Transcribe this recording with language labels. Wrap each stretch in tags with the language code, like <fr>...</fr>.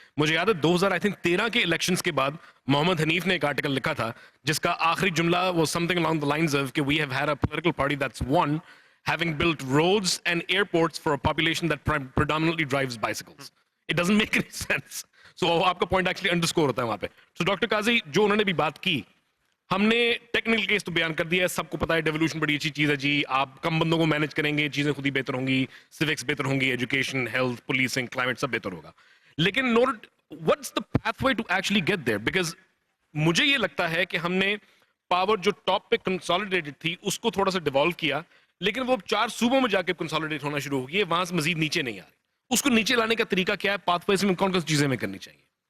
<ur>مجھے یاد ہے 2013 کے الیکشنز کے بعد محمد حنیف نے ایک آرٹیکل لکھا تھا جس کا آخری جملہ</ur> <en>was something along the lines of کہ we have had a political party that's won having built roads and airports for a population that predominantly drives bicycles. It doesn't make any sense.</en> <ur>So آپ کا point actually underscore ہوتا ہے وہاں پہ. So doctor قاضی جو انہوں نے بھی بات کی, ہم نے ٹیکنیکل کیس تو بیان کر دیا ہے, سب کو پتا ہے ڈیولوشن بڑی اچھی چیز ہے جی, آپ کم بندوں کو مینج کریں گے چیزیں خود ہی بہتر ہوں گی, سیوکس بہتر ہوں گی, ایجوکیشن, ہیلتھ, پولیسنگ, کلائمیٹ سب بہتر ہوگا.</ur> <en>لیکن what's the pathway to actually get there?</en> <ur>Because مجھے یہ لگتا ہے کہ ہم نے پاور جو ٹاپ پہ کنسالیڈیٹڈ تھی اس کو تھوڑا سا ڈیوالو کیا, لیکن وہ 4 صوبوں میں جا کے کنسالیڈیٹ ہونا شروع ہو گئی ہے, وہاں سے مزید نیچے نہیں آ رہی. اس کو نیچے لانے کا طریقہ کیا ہے, پاتھ وے میں کون کون سی چیزیں ہمیں کرنی چاہیے؟</ur>